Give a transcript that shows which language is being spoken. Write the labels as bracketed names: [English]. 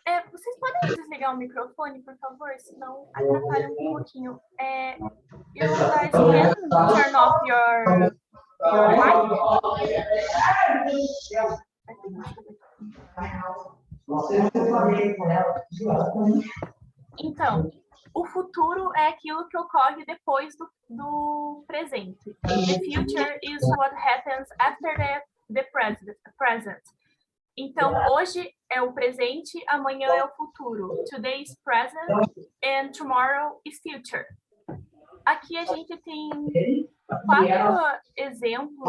[Portuguese] Vocês podem desligar o microfone, por favor? Senão atrapalha um pouquinho. [English] You guys can turn off your mic? [Portuguese] Então, o futuro é aquilo que ocorre depois do presente. [English] The future is what happens after the present. [Portuguese] Então, hoje é o presente, amanhã é o futuro. [English] Today is present and tomorrow is future. [Portuguese] Aqui a gente tem 4 exemplos.